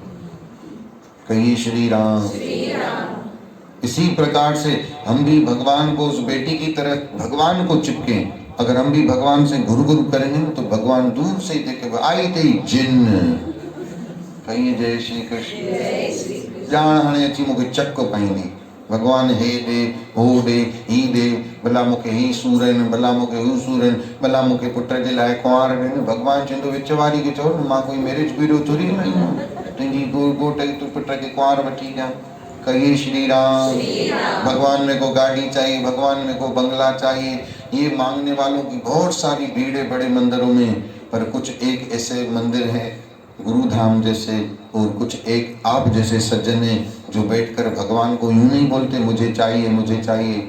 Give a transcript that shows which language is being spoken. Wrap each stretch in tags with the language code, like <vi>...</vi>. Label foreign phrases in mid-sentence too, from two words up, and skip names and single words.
<hi>कहिए श्री राम। इसी प्रकार से हम भी भगवान को उस बेटी की तरह भगवान को चिपके। अगर हम भी भगवान से घुर करेंगे ना तो भगवान दूर से ही देखे आई थी जिन्न। कहिए जय श्री कृष्ण।</hi> <sd>जान हाणे अची मूंखे चक पाईंदी भगवान हे दे हो दे ही दे, भला मूंखे ही सूर आहिनि, भला मूंखे हू सूर आहिनि, भला मूंखे पुट जे लाइ कुंवार ॾियनि। भगवान चवंदो विच वारी खे चओ न मां कोई</sd> <en>marriage bureau</en> <sd>थोरी हलाईंदो आहियां, तुंहिंजी घोट खे पुट खे कुंवार वठी ॾियां।</sd> <hi>कहिए श्री राम। भगवान में को गाड़ी चाहिए, भगवान में को बंगला चाहिए, ये मांगने वालों की बहुत सारी भीड़ है बड़े मंदिरों में। पर कुछ एक ऐसे मंदिर हैं गुरुधाम जैसे, और कुछ एक आप जैसे सज्जन हैं जो बैठकर भगवान को यूं नहीं बोलते मुझे चाहिए मुझे चाहिए।</hi>